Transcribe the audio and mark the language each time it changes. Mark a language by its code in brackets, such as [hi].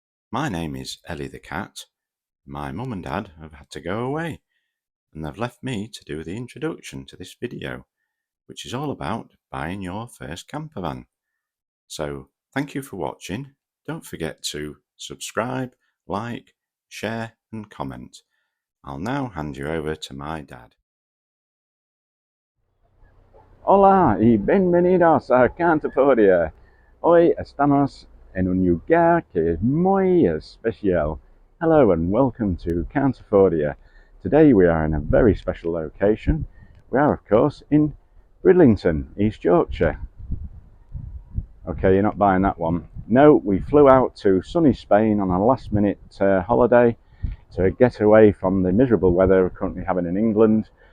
[en] My name is Ellie the cat. My mum and dad have had to go away and they've left me to do the introduction to this video, which is all about buying your first campervan. So thank you for watching. Don't forget to subscribe, like, share and comment. I'll now hand you over to my dad. [es] Hola y bienvenidos a Cantaforia. Hoy estamos en un lugar que es muy especial. [en] Hello and welcome to Cantaforia. Today we are in a very special location. We are, of course, in Bridlington, East Yorkshire. Okay, you're not buying that one. No, we flew out to sunny Spain on a last-minute holiday to get away from the miserable weather we're currently having in England.